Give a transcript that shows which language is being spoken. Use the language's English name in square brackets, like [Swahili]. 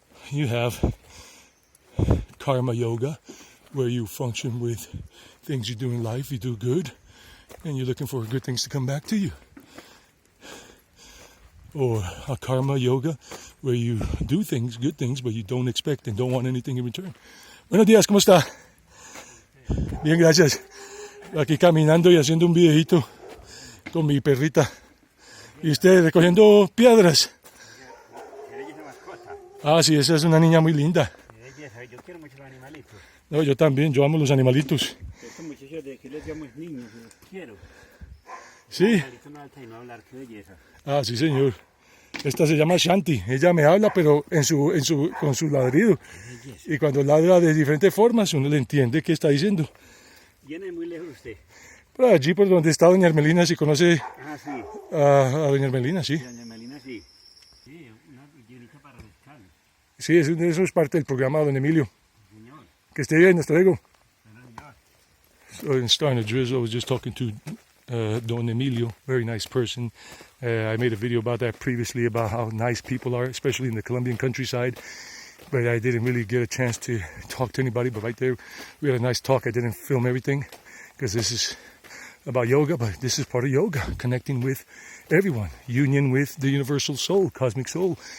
[English] You have karma yoga, where you function with things you do in life, you do good, and you're looking for good things to come back to you. Or a karma yoga, where you do things, good things, but you don't expect and don't want anything in return. [Spanish] Buenos días, ¿cómo está? Bien, gracias. Aquí caminando y haciendo un videito con mi perrita. Y usted recogiendo piedras. Ah, sí, esa es una niña muy linda. Yo quiero mucho los animalitos. No, yo también, yo amo los animalitos. Estos muchachos de que les llamo niños, los quiero. Sí. No alta y no hablar, qué belleza. Ah, sí, señor. Esta se llama Shanti. Ella me habla, pero con su ladrido. Y cuando ladra de diferentes formas, uno le entiende qué está diciendo. ¿Viene muy lejos usted? Por allí, por donde está doña Hermelina, si conoce Sí. a doña Hermelina, sí. Doña Melina, sí. Sí, una llenita para pescar. Sí, eso es parte del programa de don Emilio. Señor. Que esté bien, hasta luego. Señor. [English] So in starting to drizzle, I was just talking to Don Emilio, very nice person. I made a video about that previously, about how nice people are, especially in the Colombian countryside. But I didn't really get a chance to talk to anybody. But right there, we had a nice talk. I didn't film everything because this is about yoga, but this is part of yoga, connecting with everyone, union with the universal soul, cosmic soul.